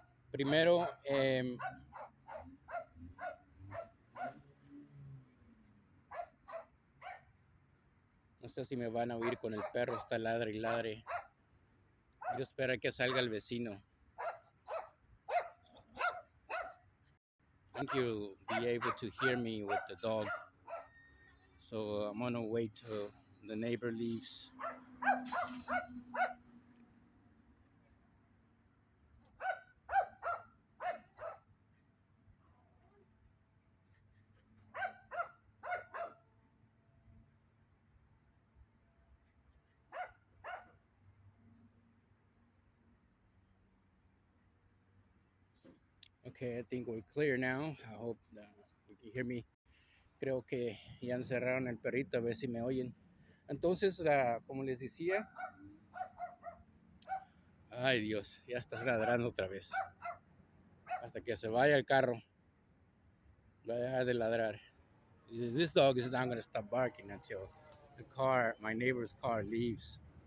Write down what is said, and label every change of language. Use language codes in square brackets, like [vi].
[es] Primero, no sé si me van a oír con el perro, está ladre y ladre. Quiero esperar que salga el vecino. [en] I think you'll be able to hear me with the dog. So I'm gonna wait till the neighbor leaves. Okay, I think we're clear now. I hope you can hear me. [es] Creo que ya encerraron el perrito, a ver si me oyen. Entonces, como les decía, ay Dios, ya está ladrando otra vez. Hasta que se vaya el carro, va a dejar de ladrar. [en] This dog is not going to stop barking until my neighbor's car leaves.